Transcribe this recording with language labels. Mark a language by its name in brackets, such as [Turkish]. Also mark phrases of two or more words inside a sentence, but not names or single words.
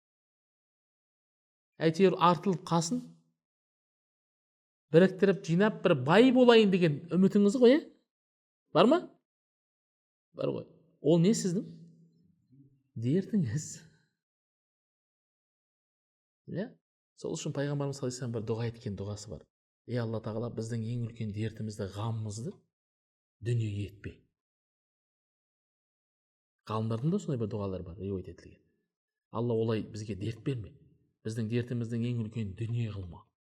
[Kazakh] Әйтеуір артылып қасын, біріктіріп, жинап, бір бай болайын деген үмітіңіз ғой, бар ма? Бар ғой. Ол не сіздің? Дертіңіз. Сол үшін пайғамбарымыз [Arabic] صلى الله عليه وسلم [Kazakh] бір дұға еткен дұғасы бар. Ей Алла тағала, біздің ең үлкен дертімізді, ғамымызды дүниеге етпе. Ғалымдардың да сондай бір дұғалар бар, риуаят етілген. Алла, олай бізге дерт берме. Біздің дертіміздің ең үлкен дүние қылма.